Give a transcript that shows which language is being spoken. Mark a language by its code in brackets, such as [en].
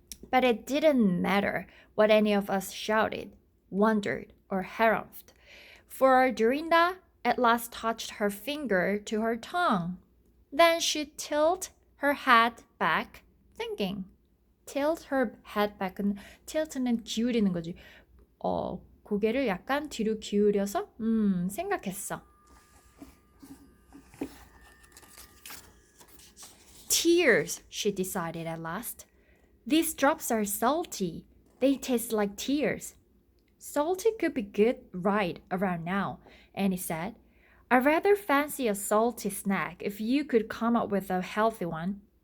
[en] But it didn't matter what any of us shouted, wondered, or harumphed, for Dorinda at last touched her finger to her tongue. Then she tilted her head back, thinking. Tilt her head back. [ko] tilt는 기울이는 거지. 고개를 약간 뒤로 기울여서 생각했어. [en] Tears, she decided at last. These drops are salty. They taste like tears. Salty could be good right around now, Annie said. I rather fancy a salty snack if you could come up with a healthy one.